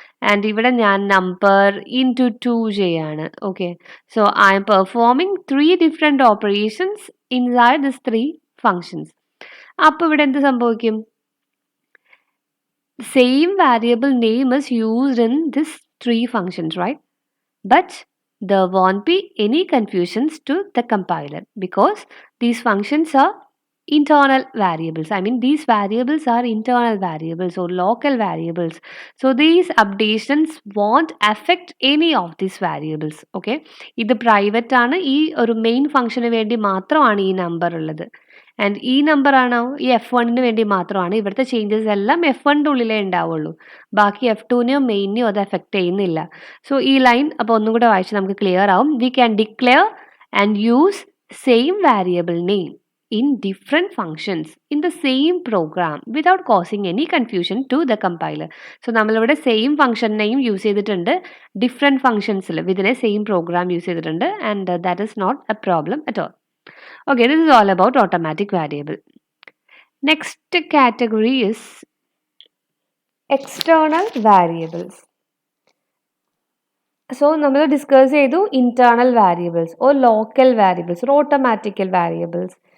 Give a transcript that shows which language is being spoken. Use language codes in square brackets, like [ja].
[en] and [ml] ഇവിടെ ഞാൻ number *2 ചെയ്യാണ്. [en] Okay, so I'm performing 3 different operations inside this 3 functions. [ml] അപ്പോൾ ഇവിടെ എന്ത് സംഭവിക്കും, [en] Same variable name is used in this 3 functions, right? But there won't be any confusions to the compiler because these functions are internal variables. I mean, these variables are internal variables or local variables. So these updations won't affect any of these variables. [ml] Okay, ഇത് private ആണ്. ഈ ഒരു main ഫംഗ്ഷന് വേണ്ടി മാത്രമാണ് ഈ number ഉള്ളത്. And ഈ നമ്പർ ആണോ ഈ F1 വേണ്ടി മാത്രമാണ്. ഇവിടുത്തെ ചേഞ്ചസ് എല്ലാം F1 ഉള്ളിലേ ഉണ്ടാവുള്ളൂ. ബാക്കി F2നെയോ മെയിനെയോ അത് എഫക്ട് ചെയ്യുന്നില്ല. സോ ഈ ലൈൻ അപ്പോൾ ഒന്നും കൂടെ വായിച്ച് നമുക്ക് ക്ലിയർ ആവും. [en] We can declare and use same variable name in different functions in the same program without causing any confusion to the compiler. [ml] So നമ്മളിവിടെ സെയിം ഫംഗ്ഷൻ നെയിം യൂസ് ചെയ്തിട്ടുണ്ട് ഡിഫറെൻറ്റ് ഫംഗ്ഷൻസിൽ വിതിനെ സെയിം പ്രോഗ്രാം യൂസ് ചെയ്തിട്ടുണ്ട് [en] And that is not a problem at all. Okay, this is all about automatic variable. Next category is external variables. So [ml] നമ്മൾ discuss ചെയ്തു [en] internal variables or local variables or automatical variables.